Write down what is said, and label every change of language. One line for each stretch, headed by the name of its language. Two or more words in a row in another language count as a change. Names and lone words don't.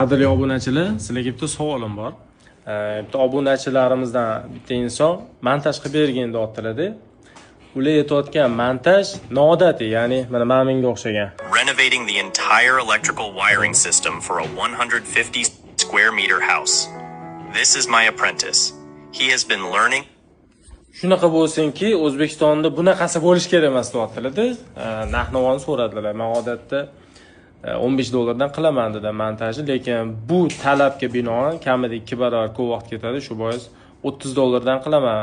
Uzbek: Qadrli obunachilar, sizlarga bitta savolim bor. Bitta obunachilarimizdan bitta inson montaj qilib bergin deyaptilar-da. Ular aytayotgan montaj noodatiy, ya'ni mana menga o'xshagan.
English: Renovating the entire electrical wiring system for a 150 square meter house. This is my apprentice. He has been learning.
Uzbek: Shunaqa bo'lsinki, O'zbekistonda bunaqasi bo'lish kerak emas deyaptilar-da. Narx-navoni so'radilar. Men odatda $15 qilaman dedim montajni, lekin bu talabga binoan kamida 2 barobar ko'p vaqt ketadi, shu bois $30 qilaman.